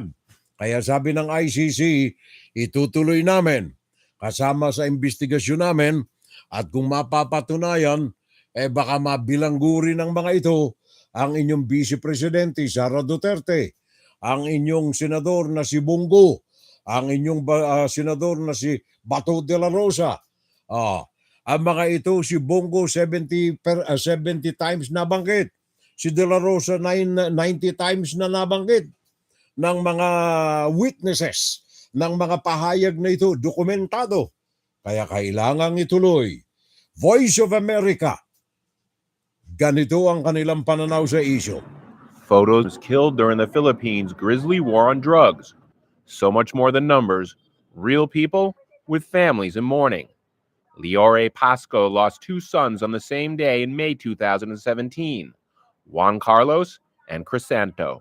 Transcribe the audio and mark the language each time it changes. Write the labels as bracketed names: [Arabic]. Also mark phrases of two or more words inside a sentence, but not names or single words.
[Filipino] Kaya sabi ng ICC, itutuloy namin kasama sa investigasyon namin at kung mapapatunayan, baka mabilanggo rin ng mga ito ang inyong Vice Presidente Sara Duterte, ang inyong senador na si Bongo, ang inyong senador na si Bato de la Rosa. Ang mga ito, si Bongo 70 times nabanggit, si de la Rosa 90 times na nabanggit ng mga witnesses, ng mga pahayag na ito, dokumentado. Kaya kailangang ituloy. Voice of America, ganito ang kanilang pananaw sa isyo. [English] Photos killed during the Philippines' grisly war on drugs. So much more than numbers, real people with families in mourning. Leore Pasco lost 2 sons on the same day in May 2017, Juan Carlos and Crisanto.